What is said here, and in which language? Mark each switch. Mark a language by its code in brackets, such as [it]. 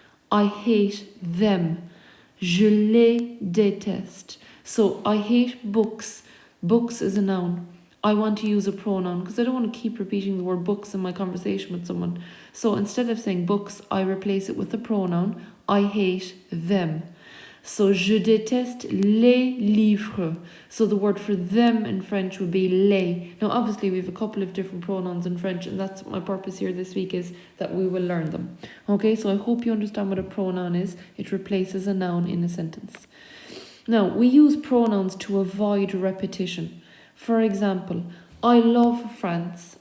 [en] I hate them. [fr] Je les déteste. [en] So I hate books. Books is a noun. I want to use a pronoun because I don't want to keep repeating the word books in my conversation with someone. So instead of saying books, I replace it with the pronoun. I hate them. [fr] So je déteste les livres. [en] So the word for them in French would be les. Now obviously we have a couple of different pronouns in French, and that's my purpose here this week, is that we will learn them. Okay, so I hope you understand what a pronoun is. It replaces a noun in a sentence. Now we use pronouns to avoid repetition. For example, I love France.